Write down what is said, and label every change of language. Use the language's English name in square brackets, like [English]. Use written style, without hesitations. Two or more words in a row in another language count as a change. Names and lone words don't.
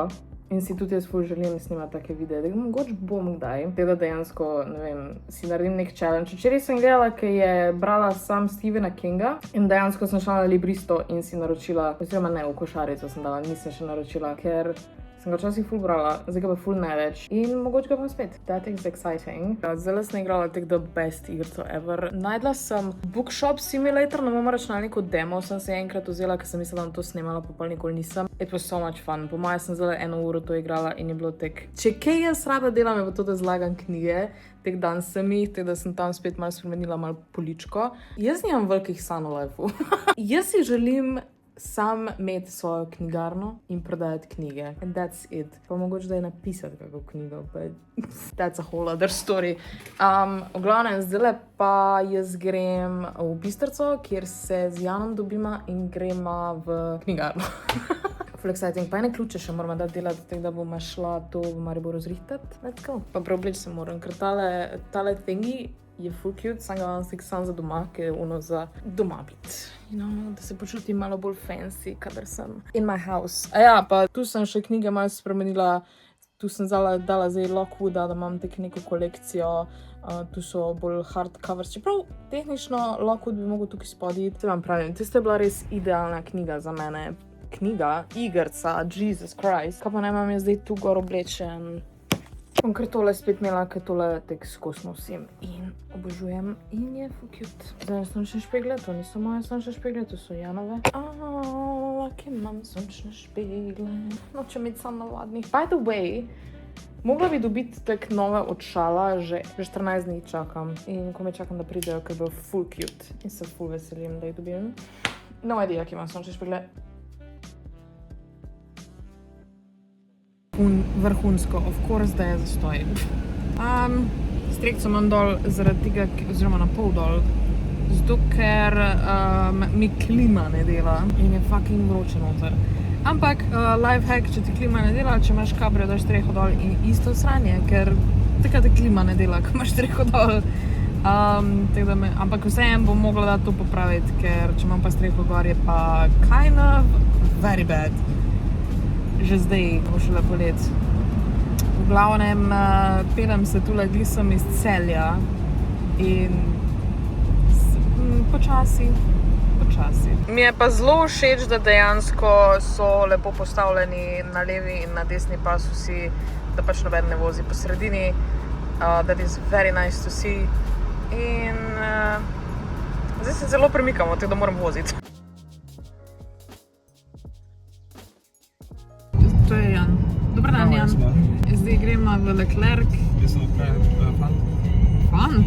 [Slovenian] In si tudi jaz ful želim snimati take videe, da mogoče bom kdaj. Teda dejansko, ne vem, si naredim nek challenge. Včeraj sem gledala, ki je brala sam Stephena Kinga in dejansko sem šla na Libristo in si naročila, oziroma ne, v košarico sem dala, nisem še naročila, ker sem ga včasih ful brala, zdaj ga pa ful največ in mogoče ga bom spet. [English] That is exciting. [Slovenian] Zdaj sem igrala tek [English] the best [Slovenian] igrico ever. Najdla sem Bookshop Simulator na mojemu računalniku, demo sem se enkrat vzela, ker sem mislila, da to snemala, pa nikoli nisem. [English] It was so much fun. [Slovenian] Po moje sem zdaj 1 uro to igrala in je bilo tek. Če kaj jaz rada delam, je pa to, da zlagam knjige. Tek dan sem jih, tek da sem tam spet malo spremenila malo poličko. Jaz nimam velikih sanj v lifeu. Jaz si želim sam imeti svojo knjigarno in prodajati knjige. [English] And that's it. [Slovenian] Pa mogoče da je napisati kako knjigo, [English] but that's a whole other story. [Slovenian] V glavnem, zdaj pa jaz grem v Bistrico, kjer se z Janom dobima in grema v knjigarno. Full exciting. Pa ene ključe še moramo dati delati, tako da bomo šla to v Mariboru zrihtati. [English] Let's go. [Slovenian] Pa preobleči se moram, ker tale thingy je full cute, sam ga sam za doma, ki je ono za doma biti. [English] You know, [Slovenian] da se počutim malo bolj fancy, kadar sem [English] in my house. [Slovenian] A ja, pa tu sem še knjige malo spremenila. Tu sem dala zdaj Lockwooda, da imam tek neko kolekcijo. Tu so bolj hardcovers. Čeprav tehnično Lockwood bi mogel tukaj spoditi. Se vam pravim, tista je bila res idealna knjiga za mene. Knjiga, igrca, [English] Jesus Christ. [Slovenian] Kaj pa ne imam jaz zdaj tu gor oblečen? Bom kar tole spet imela, ker tole tek skozi nosim in obožujem in je full cute. Zdaj sončne špegle, to niso moje sončne špegle, to so Janove. Laki imam sončne špegle. Nočem imeti sam navadnih. [English] By the way, [Slovenian] mogla bi dobiti tek nove očala, že 14 dni čakam. In ko me čakam, da pridejo, ker bo full cute. In se full veselim, da jih dobim. [English] No idea, [Slovenian] ki imam sončne špegle. Vrhunsko, [English] of course, [Slovenian] da je zastoj. Strekco imam dol zaradi tega, oziroma na pol dol, zato ker mi klima ne dela in je fucking vroče noter. Ampak lifehack, če ti klima ne dela, če imaš kabrio, daš streho dol in isto sranje, ker takrat te klima ne dela, ko imaš streho dol. Ampak vseeno bom mogla da to popraviti, ker če imam pa streho gor, je pa [English] kind of very bad. [Slovenian] Že zdaj bo šele polet. V glavnem, pelem se tule glisem iz Celja in počasi. Mi je pa zelo všeč, da dejansko so lepo postavljeni na levi in na desni pas vsi, da pač noben ne vozi po sredini. [English] That is very nice to see. [Slovenian] In zdaj se zelo premikamo, tako da moram voziti. To je Jan. [Croatian] Dobar dan, [Slovenian] Jan. Zdaj gremo v Leclerc. Jaz sem fant. Fant?